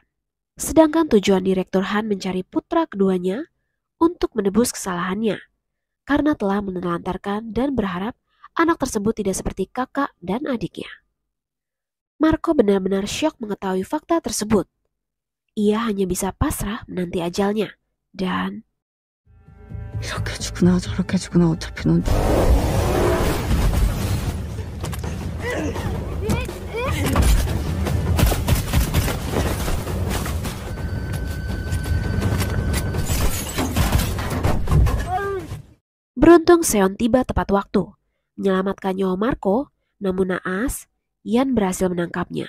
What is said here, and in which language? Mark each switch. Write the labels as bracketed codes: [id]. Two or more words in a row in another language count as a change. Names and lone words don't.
[id] Sedangkan tujuan Direktur Han mencari putra keduanya untuk menebus kesalahannya karena telah menelantarkan dan berharap anak tersebut tidak seperti kakak dan adiknya. Marco benar-benar syok mengetahui fakta tersebut. Ia hanya bisa pasrah menanti ajalnya dan [ko] 이렇게 죽으나 저렇게 죽으나 어차피 넌 [id] beruntung Seon tiba tepat waktu, menyelamatkan nyawa Marco, namun naas, Yan berhasil menangkapnya.